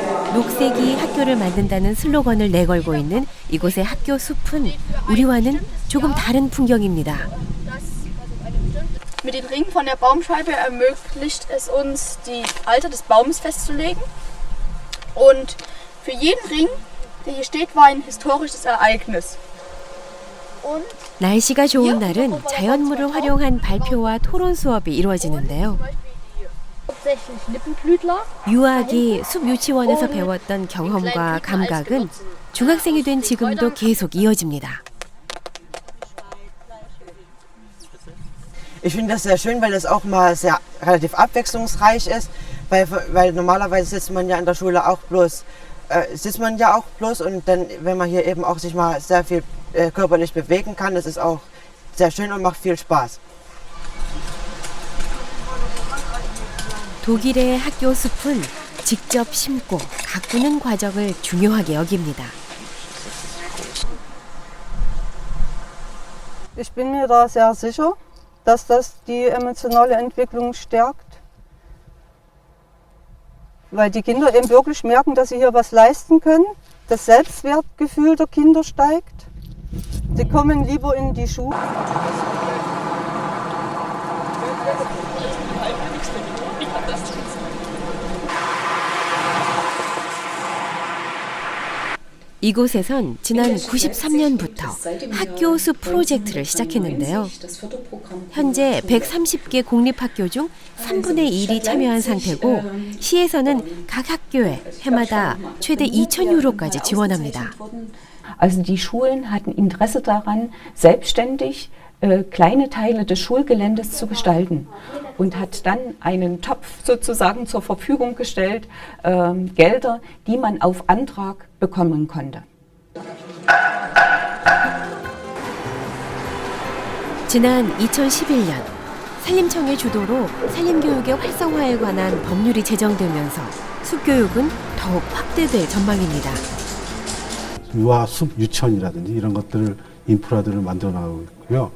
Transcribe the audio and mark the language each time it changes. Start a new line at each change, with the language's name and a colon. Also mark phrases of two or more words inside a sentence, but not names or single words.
Korean: 녹색이 학교를 만든다는 슬로건을 내걸고 있는 이곳의 학교 숲은 우리와는 조금 다른 풍경입니다.
German: Mit dem Ring von der Baumscheibe ermöglicht es uns, die Alter des Baumes festzulegen. Und für jeden Ring, der hier steht, war ein historisches Ereignis.
Korean: 날씨가 좋은 날은 자연물을 활용한 발표와 토론 수업이 이루어지는데요. 유아기 숲 유치원에서 배웠던 경험과 감각은 중학생이 된 지금도 계속 이어집니다.
German: Ich finde das sehr schön, weil es auch mal sehr relativ abwechslungsreich ist, weil normalerweise sitzt man ja in der Schule auch bloß und dann, wenn man hier eben auch sich mal sehr viel körperlich bewegen kann, das ist auch sehr schön und macht viel Spaß.
Korean: 독일의 학교 숲은 직접 심고 가꾸는 과정을 중요하게 여깁니다.
German: Ich bin mir da sehr sicher, dass das die emotionale Entwicklung stärkt, weil die Kinder eben wirklich merken, dass sie hier was leisten können. Das Selbstwertgefühl der Kinder steigt. Sie kommen lieber in die Schule.
Korean: 이곳에선 지난 93년부터 학교 숲 프로젝트를 시작했는데요. 현재 130개 공립학교 중 3분의 1이 참여한 상태고 시에서는 각 학교에 해마다 최대 2,000유로까지 지원합니다.
German: Also die Schulen hatten Interesse daran, selbstständig kleine Teile des Schulgeländes zu gestalten und hat dann einen Topf sozusagen zur Verfügung gestellt, Gelder, die man auf Antrag bekommen konnte.
Korean: 지난 2011년 산림청의 주도로 산림교육의 활성화에 관한 법률이 제정되면서 숲교육은 더욱 확대될 전망입니다. 유아 숲 유치원이라든지 이런 것들을 인프라들을 만들어 나가고 있고요.